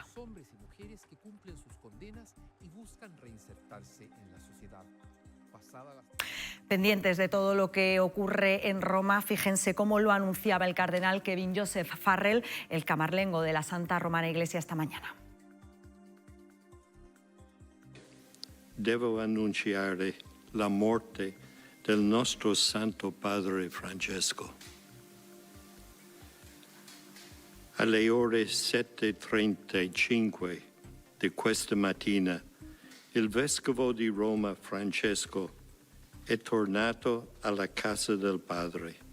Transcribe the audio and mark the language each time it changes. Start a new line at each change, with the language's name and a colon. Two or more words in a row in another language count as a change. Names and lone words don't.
Spanish: Hombres y mujeres que cumplen sus condenas y buscan reinsertarse en la sociedad. Pendientes de todo lo que ocurre en Roma, fíjense cómo lo anunciaba el cardenal Kevin Joseph Farrell, el camarlengo de la Santa Romana Iglesia, esta mañana.
Italian: Devo annunciare la morte del nostro Santo Padre Francesco. Alle ore 7:35 di questa mattina, il Vescovo di Roma Francesco è tornato alla casa del Padre.